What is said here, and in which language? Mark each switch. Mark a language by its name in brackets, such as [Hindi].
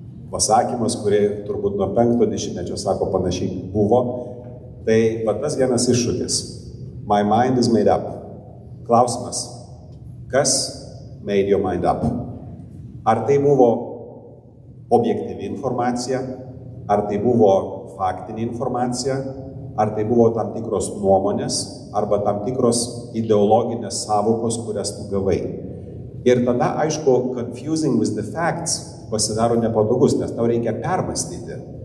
[Lithuanian] Pasakymas, kurį turbūt nuo 50-mečio sako panašiai buvo, tai va tas vienas iššūkis. [English] My mind is made up. [Lithuanian] Klausimas, kas [English] made your mind up? [Lithuanian] Ar tai buvo objektyvi informacija, ar tai buvo faktinė informacija, ar tai buvo tam tikros nuomonės, arba tam tikros ideologinės savokos, kurias tu gavai. Ir tada, aišku, [English] confusing with the facts [Lithuanian] pasidaro nepatogus, nes tau reikia permastyti.